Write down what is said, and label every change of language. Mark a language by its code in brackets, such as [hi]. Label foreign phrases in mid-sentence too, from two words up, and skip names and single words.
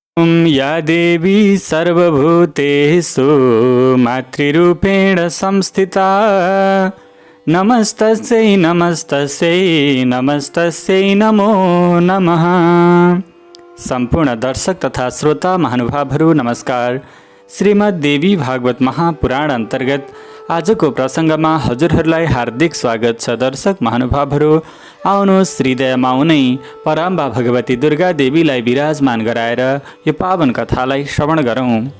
[sa] या देवी सर्वभूतेषु मातृरूपेण संस्थिता नमस्तस्यै नमस्तस्यै नमस्तस्यै नमो नमः। [ne] सम्पूर्ण दर्शक तथा श्रोता महानुभावहरू नमस्कार। श्रीमद् देवी भागवत महापुराण अन्तर्गत आजको प्रसङ्गमा हजुरहरूलाई हार्दिक स्वागत छ। दर्शक महानुभावहरू, आउनुहोस् हृदयमा उनै परम्बा भगवती दुर्गा देवीलाई विराजमान गराएर यो पावन कथालाई श्रवण गरौँ।